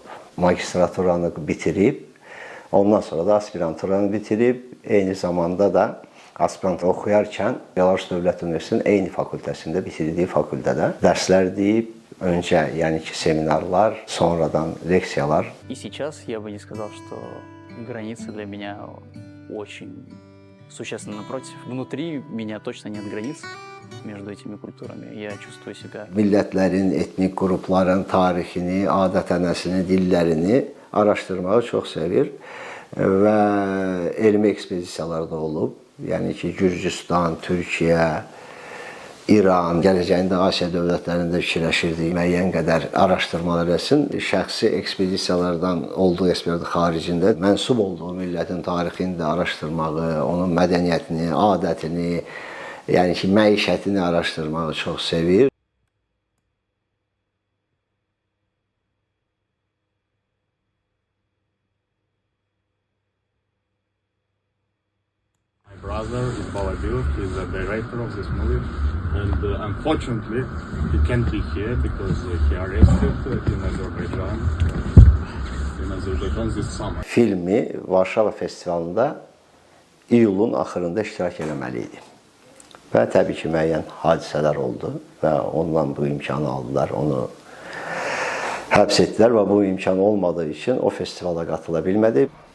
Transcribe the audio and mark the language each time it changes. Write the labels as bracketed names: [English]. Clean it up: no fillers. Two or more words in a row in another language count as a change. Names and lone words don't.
[Azerbaijani] Magistraturanı bitirib, ondan sonra da aspiranturanı bitirib, eyni zamanda da aspirant oxuyarkən Belarus Dövlət Universitetinin eyni fakültəsində, bitirdiyi fakültədə dərslər deyib, öncə, yəni ki, seminarlar, sonradan leksiyalar. [Russian] И сейчас я бы не сказал, что границы для меня очень существенно напротив. Внутри меня точно нет границ между этими культурами. Я чувствую себя... [Azerbaijani] Millətlərin, etnik qrupların tarixini, adət-ənəsini, dillərini araşdırmağı çox sevir və elmi ekspedisiyalarda olub. Yəni ki, Gürcüstan, Türkiyə, İran, gələcəyində Asiya dövlətlərində fikirləşirdi, müəyyən qədər araşdırmalar etsin. Şəxsi ekspedisiyalardan olduğu ekspedisiya xaricində mənsub olduğu millətin tarixini də araşdırmağı, onun mədəniyyətini, adətini, yəni ki, məişətini araşdırmağı çox sevir. [English] My brother, Iqbal Abilov, is the director of this movie, and unfortunately he can't be here because he arrested in Azerbaijan this summer. [Azerbaijani] Filmi Varşava festivalında iyulun axırında iştirak eləməli idi. Və təbii ki, müəyyən hadisələr oldu və ondan bu imkanı aldılar, onu həbs etdilər və bu imkan olmadığı üçün o festivala qatıla bilmədi.